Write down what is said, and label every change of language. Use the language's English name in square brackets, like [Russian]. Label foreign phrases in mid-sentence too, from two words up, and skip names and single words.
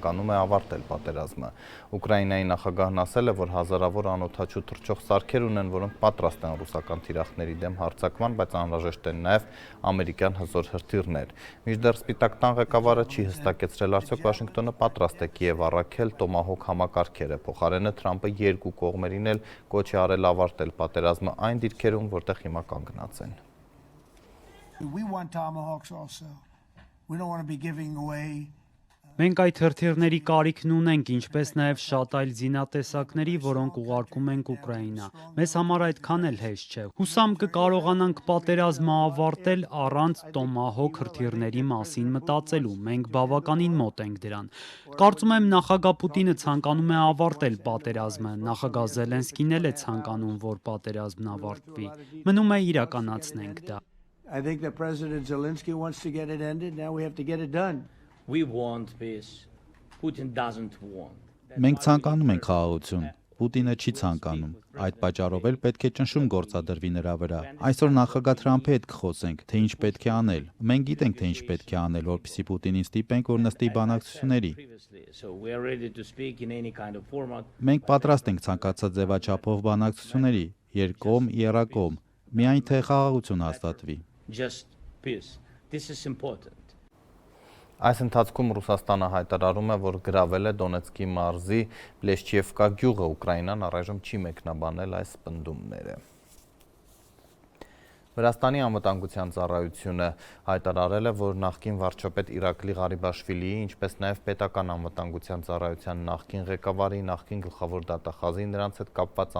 [Armenian] է ավարտել պատերազմը։ Ուկրաինայի նախագահն ասել է, որ հազարավոր անօդաչու թռչող սարքեր ունեն, որոնք պատրաստ են ռուսական թիրախների դեմ հարձակման, բայց անհրաժեշտ են նաև ամերիկյան հզոր հրթիռներ։ Մինչդեռ Սպիտակ տան ղեկավարը չի հստակեցրել, արդյոք Վաշինգտոնը պատրաստ է Կիև առաքել Տոմահոկ համակարգերը։ Փոխարենը Թրամփը երկու կողմերին էլ կոչ է արել ավարտել պատերազմը այն դիրքերում, որտեղ հիմա կանգնած են։ [English] We want tomahawks also. We don't want to be giving away. [Armenian] Մենք այդ հրթիռների կարիքն ունենք, ինչպես նաև շատ այլ զինատեսակների, որոնք ուղարկում ենք Ուկրաինա։ Մեզ համար այդքան էլ հեշտ չէ։ Հուսամ կկարողանանք պատերազմը ավարտել առանց Տոմահոկ հրթիռների մասին մտածելու։ Մենք բավականին մոտ ենք դրան։ Կարծում եմ նախագահ Պուտինը ցանկանում է ավարտել պատերազմը, նախագահ Զելենսկին էլ է ցանկանում, որ պատերազմն ավարտվի։ Մնում է իրականացնենք դա։ [English] I think that President Zelensky wants to get it ended. Now we have to get it done. We want peace. Putin doesn't want. [Armenian] Մենք ցանկանում ենք խաղաղություն։ Պուտինը չի ցանկանում։ Այդ պատճառով էլ պետք է ճնշում գործադրվի նրա վրա։ Այսօր նախագահ Թրամփի հետ կխոսենք, թե ինչ պետք է անել։ Մենք գիտենք, թե ինչ պետք է անել, որպեսզի Պուտինին ստիպենք, որ նստի բանակցությունների։ Մենք պատրաստ ենք ցանկացած ձևաչափով բանակցությունների, երկկողմ, եռակողմ, միայն թե խաղաղություն հաստատվի։ [English] Just peace. This is important. [Armenian] Այս ընթացքում Ռուսաստանը հայտարարում է, որ գրավել է Դոնեցկի մարզի Պլեշչիևկա գյուղը, Ուկրաինան առայժմ չի մեկնաբանել այս պնդումները։ Վրաստանի անվտանգության ծառայությունը հայտարարել է, որ նախկին վարչապետ Իրակլի Ղարիբաշվիլիի, ինչպես նաև պետական անվտանգության ծառայության նախկին ղեկավարի, նախկին գլխավոր դատախազի, նրանց հետ կապված